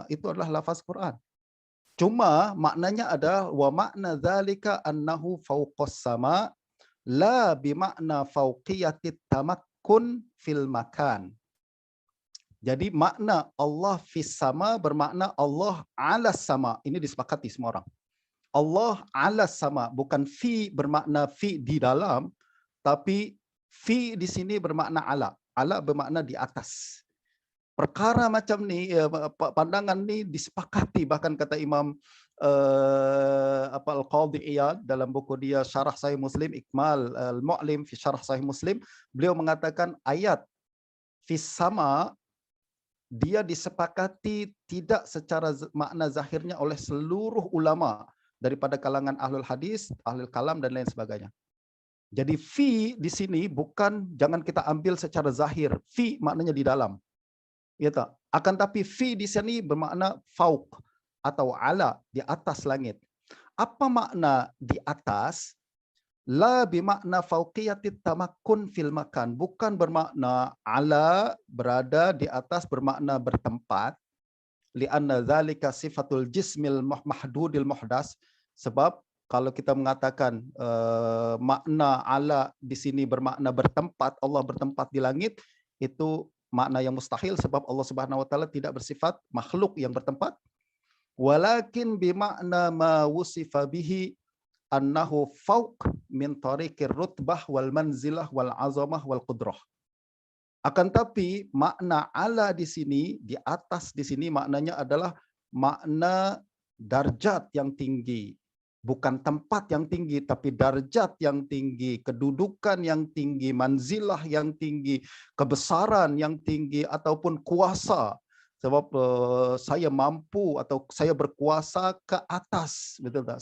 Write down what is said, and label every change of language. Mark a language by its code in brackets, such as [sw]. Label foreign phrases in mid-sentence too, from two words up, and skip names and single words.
[ms] Itu adalah lafaz Quran. Cuma maknanya ada [ar] و معنى ذلك أنه فوق السماء لا بمعنى فوقية التمكن في المكان. [ms] Jadi makna [ar] الله في السماء [ms] bermakna [ar] الله على السماء. [ms] Ini disepakati semua orang. [ar] الله على السماء, [ms] bukan fi bermakna fi di dalam, tapi fi di sini bermakna ala. Ala bermakna di atas. Perkara macam ni, pandangan ni disepakati, bahkan kata Imam Al-Qadhi Iyad dalam buku dia Syarah Sahih Muslim, Ikmal Al-Mu'lim fi Syarah Sahih Muslim, beliau mengatakan ayat [ar] في السماء [ms] dia disepakati tidak secara makna zahirnya oleh seluruh ulama daripada kalangan [ar] أهل الحديث, أهل الكلام [ms] dan lain sebagainya. Jadi fi di sini bukan, jangan kita ambil secara zahir. Fi maknanya di dalam. Ya tak? Akan tapi fi di sini bermakna fauq atau ala, di atas langit. Apa makna di atas? [ar] لا بمعنى فوقية التمكن في المكان. [ms] Bukan bermakna ala, berada di atas, bermakna bertempat. [ar] لأن ذلك صفة الجسم المحدود المحدث. [ms] Sebab kalau kita mengatakan makna ala di sini bermakna bertempat, Allah bertempat di langit, itu makna yang mustahil sebab Allah [ar] سبحانه وتعالى [ms] tidak bersifat makhluk yang bertempat. [ar] ولكن بمعنى ما وصف به أنه فوق من طريق الرتبة والمنزلة والعظمة والقدرة. [ms] Akan tapi makna ala di sini, di atas di sini maknanya adalah makna darjat yang tinggi. Bukan tempat yang tinggi, tapi darjat yang tinggi, kedudukan yang tinggi, manzilah yang tinggi, kebesaran yang tinggi, ataupun kuasa Sebab saya mampu atau saya berkuasa ke atas, betul tak?